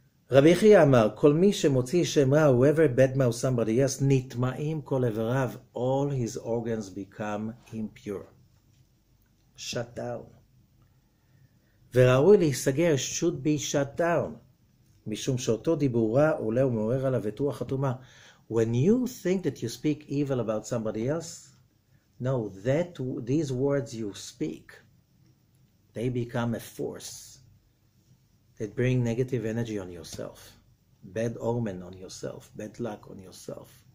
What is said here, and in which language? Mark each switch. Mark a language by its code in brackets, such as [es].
[en] Rabbi [he] אמר, כל מי שמוציא שם רע, [en] whoever badmouth somebody else, [he] נטמעים כל איבריו, [en] all his organs become impure. Shut down. [he] וראוי להיסגר, [en] should be shut down. [he] משום שאותו דיבור רע עולה ומעורר עליו את רוח הטומאה. [en] When you think that you speak evil about somebody else, no, these words you speak, they become a force that bring negative energy on yourself, bad omen on yourself, bad luck on yourself.